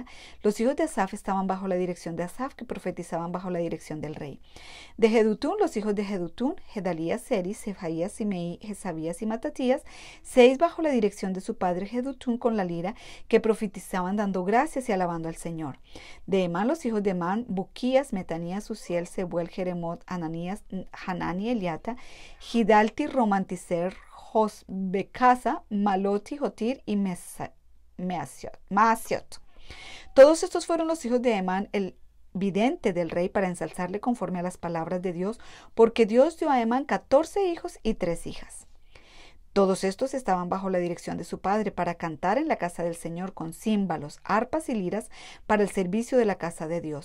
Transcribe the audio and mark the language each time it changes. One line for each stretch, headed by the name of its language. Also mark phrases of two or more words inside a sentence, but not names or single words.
Spanish: Los hijos de Asaf estaban bajo la dirección de Asaf, que profetizaban bajo la dirección del rey. De Jedutum, los hijos de Jedutum, Gedalías, Seris, Sefaías, Simeí, Jesabías y Matatías, 6 bajo la dirección de su padre Jedutum con la lira, que profetizaban dando gracias y alabando al Señor. De Emán, los hijos de Emán, Buquías, Metanías, Uziel, Sebuel, Jeremot, Ananías, Hanani, Eliata, Gidalti, Romantiser, Josbecasa, Maloti, Jotir y Maasiot. Todos estos fueron los hijos de Emán, el vidente del rey, para ensalzarle conforme a las palabras de Dios, porque Dios dio a Emán 14 hijos y 3 hijas. Todos estos estaban bajo la dirección de su padre para cantar en la casa del Señor con címbalos, arpas y liras para el servicio de la casa de Dios.